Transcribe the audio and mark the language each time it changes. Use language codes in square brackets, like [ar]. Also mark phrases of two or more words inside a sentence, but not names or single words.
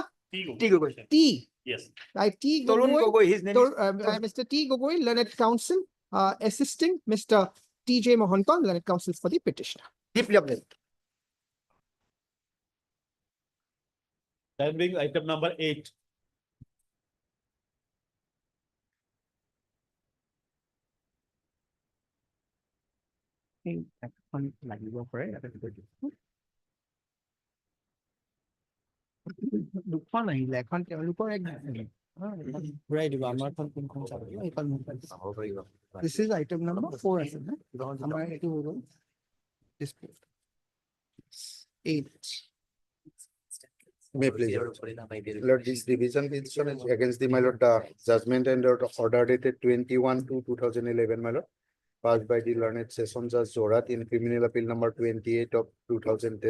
[en] T Gogoi. T. Yes. By T. Torun Gogoi, Gogoi, his name is. Mr. T. Gogoi, learned counsel, assisting Mr. T.J. Mohanton, learned counsel for the petitioner. Deeply appreciated. That being item number 8. [as] দুখন আহিলে এখন তেওঁলোকৰ এক ঘূৰাই দিব আমাৰখন কোনখন চাব লাগিব এইখন মোক লাগিব। [en] This is item number 4 [as] আছে না আমাৰ এইটো হৈ গ'ল [en] display 8 May please. Lord, this revision petition is against the, my lord, judgment and order dated 21/2/2011, my lord, passed by the learned session judge Zorat in criminal appeal number 28 of 2010.